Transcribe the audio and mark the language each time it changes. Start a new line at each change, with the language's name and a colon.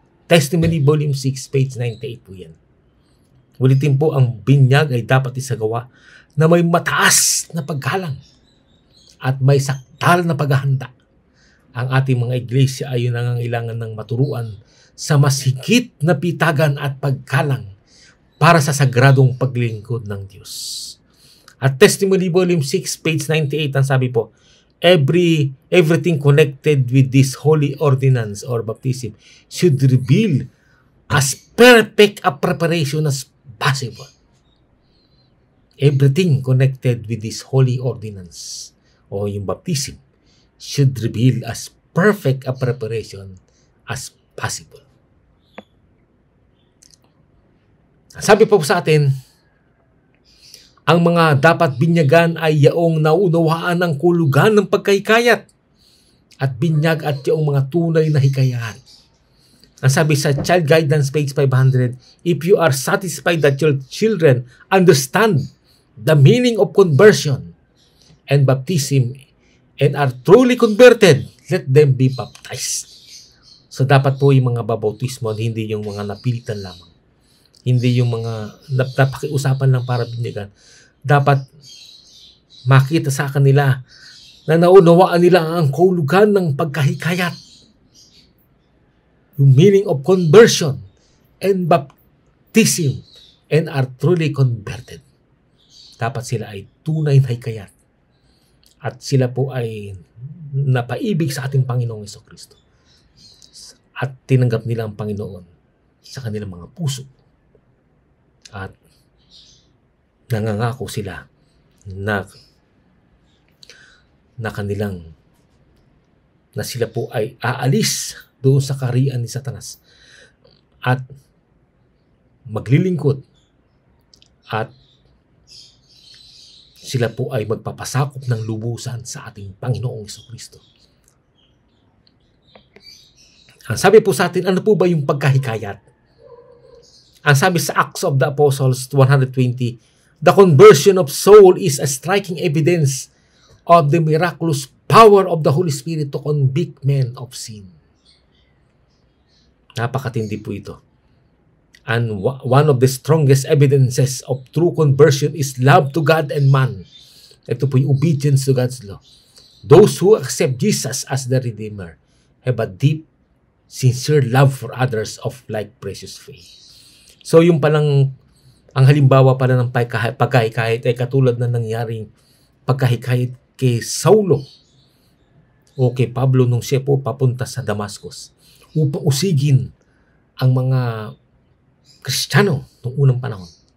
Filipino: Testimony Volume 6, page 98 po yan. Ulitin po, ang binyag ay dapat isagawa na may mataas na paggalang at may sakdal na paghahanda. Ang ating mga iglesia ay nangangailangan ng maturuan sa mas higit na pitagan at paggalang para sa sagradong paglilingkod ng Diyos.
English: At Testimony Volume 6, page 98,
Filipino: ang sabi po,
English: everything connected with this holy ordinance or baptism should reveal as perfect a preparation as possible. Everything connected with this holy ordinance
Filipino: o yung
English: baptism should reveal as perfect a preparation as possible.
Filipino: Sabi po sa atin, ang mga dapat binyagan ay yaong naunawaan ng kulugan ng pagkahikayat at binyag at yaong mga tunay na hikayahan. Ang sabi sa
English: Child Guidance page 500, if you are satisfied that your children understand the meaning of conversion and baptism and are truly converted, let them be baptized.
Filipino: So dapat po yung mga babautismo, hindi yung mga napilitan lamang. Hindi yung mga napakiusapan lang para binyagan. Dapat makita sa kanila na naunawaan nila ang kahulugan ng pagkahikayat. Yung
English: meaning of conversion and baptism and are truly converted.
Filipino: Dapat sila ay tunay na hikayat. At sila po ay napaibig sa ating Panginoong Jesucristo. At tinanggap nila ang Panginoon sa kanilang mga puso. At nangangako sila na sila po ay aalis doon sa kaharian ni Satanas at maglilingkod at sila po ay magpapasakop ng lubusan sa ating Panginoong Jesucristo. Ang sabi po sa atin, ano po ba yung pagkahikayat? Ang sabi sa
English: Acts of the Apostles 120, the conversion of soul is a striking evidence of the miraculous power of the Holy Spirit to convict men of sin.
Filipino: Napakatindi po ito.
English: And one of the strongest evidences of true conversion is love to God and man.
Filipino: Ito po yung
English: obedience to God's law. Those who accept Jesus as the Redeemer have a deep, sincere love for others of like precious faith.
Filipino: So yung palang, ang halimbawa pala ng pagkahikayat ay katulad na nangyaring pagkahikayat kay Saulo o kay Pablo nung siya po papunta sa Damascus upang usigin ang mga Kristiyano noong unang panahon.